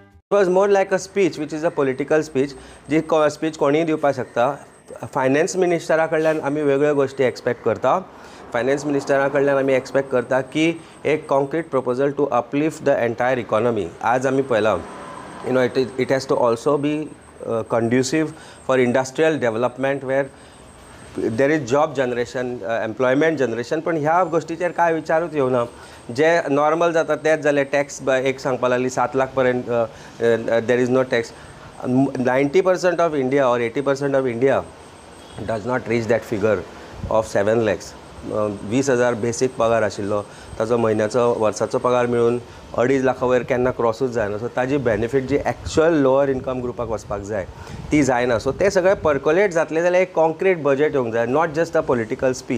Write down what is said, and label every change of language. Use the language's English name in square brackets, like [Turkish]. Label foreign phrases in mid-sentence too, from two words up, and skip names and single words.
[English] was more like a speech which is a political speech, [Konkani] जी स्पीच कोणीय दिवपाक शकता. [English] Finance Minister [Konkani] कडल्यान आमी वेगळ्यो गोष्टी एक्सपेक्ट करता. [English] Finance Minister [Konkani] कडल्यान आमी एक्सपेक्ट करता की एक [English] concrete proposal to uplift the entire economy. [Konkani] आज आमी पळयलां [English] it has to also be conducive for industrial development where there is job generation, employment generation. [Konkani] पण ह्या गोष्टीचेर काय विचारूच येवना. जे नॉर्मल जाता तेच जाले. टॅक्स एक सांगपा लागली 7 लाख पर्यंत [English] there is no tax. 90% of India और 80% of India does not reach that figure of 7 lakhs. [Konkani] 20,000 बेसीक पगार आशिल्लो, ताचो म्हयन्याचो वर्साचो पगार मेळून 2.5 लाखा वयर केन्ना क्रॉसूच जायना. सो ताजी बेनिफीट जी [English] actual lower income group [Konkani] वचपाक जाय ती जायना. सो ते सगळे पर्कोलेट जातले जाल्यार एक [English] concrete budget [Konkani] येवंक जाय, [English] not just a political speech.